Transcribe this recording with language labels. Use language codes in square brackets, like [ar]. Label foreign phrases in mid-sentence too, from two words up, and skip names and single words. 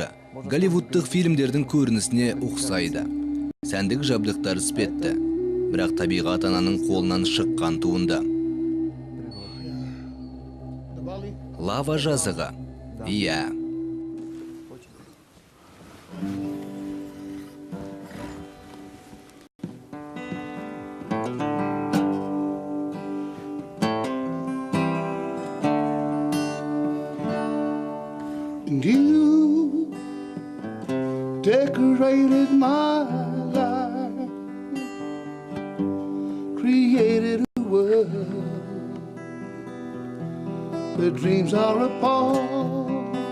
[kk] Голливудтық фильмдердің көрінісіне ұқсайды. Сәндік жабдықтар іспетті. Бірақ табиғат ананың қолынан шыққан туынды. Лава жазығы. Иә. [en] And you decorated my life, created a world where dreams are apart.